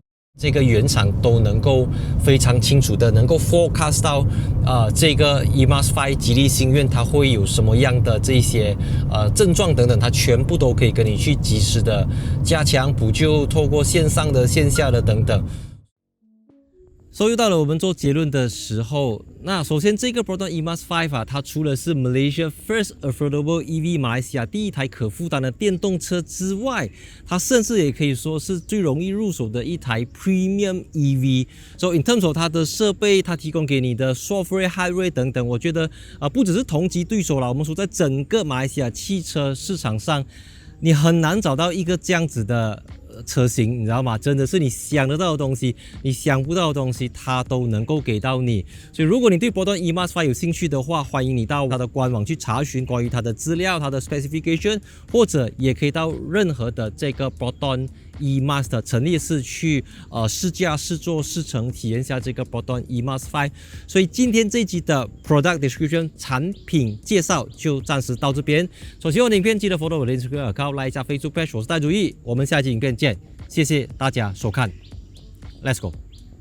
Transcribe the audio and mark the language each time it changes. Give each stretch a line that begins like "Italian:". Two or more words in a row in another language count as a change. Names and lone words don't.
Chinese: 這個原廠都能夠非常清楚的能夠 forecast 到這個 EMAS 5吉利星願它會有什麼樣的這些症狀等等，它全部都可以跟你去及時的加強補救，透過線上的線下的等等。又到了我們做結論的時候。那首先，這個 Proton EMAS 5 啊，它除了是
English: Malaysia First Affordable EV
Chinese: 馬來西亞第一台可負擔的電動車之外，它甚至也可以說是最容易入手的一台
English: Premium EV。 So in terms of
Chinese: 它的設備，它提供給你的 software、hardware 等等，我覺得不只是同級對手啦，我們說在整個馬來西亞汽車市場上，你很難找到一個這樣子的車型，你知道嗎？真的是你想得到的東西，你想不到的東西，它都能夠給到你。所以如果你對 Proton EMAS 5有興趣的話，歡迎你到它的官網去查詢關於它的資料、它的 specification， 或者也可以到任何的這個 Proton EMAS 的陳列室去試駕、試坐、試乘，體驗下這個 Proton EMAS 5。所以今天這一集的
English: Product Description
Chinese: 產品介紹就暫時到這邊。所喜歡我的影片記得 follow 我的 Instagram account、like 一下 Facebook page， 我是戴主義，我們下期影片見，謝謝大家收看 ，
English: Let's go。